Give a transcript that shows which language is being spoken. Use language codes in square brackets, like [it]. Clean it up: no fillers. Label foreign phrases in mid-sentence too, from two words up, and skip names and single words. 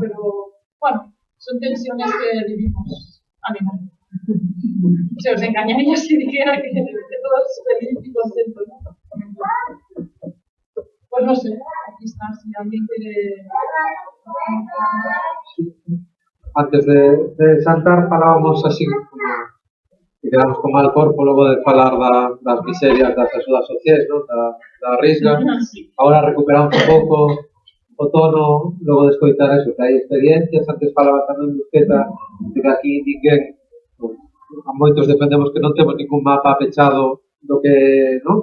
[es] Pero, bueno, son tensiones que vivimos. Ánimo. Se os engañaría si dijera que todos felices y contentos, ¿no? Pues no sé, aquí está, si alguien quiere... [gl] Antes de saltar, falábamos así, que quedamos con mal corpo logo de falar das miserias das axudas sociais, non? Da risga. Agora recuperamos un pouco o tono, logo de escoitar eso, que hai experiencias. Antes falaba tamén Busqueta, de que aquí ninguén, a moitos defendemos que non temos ningún mapa pechado do que, non?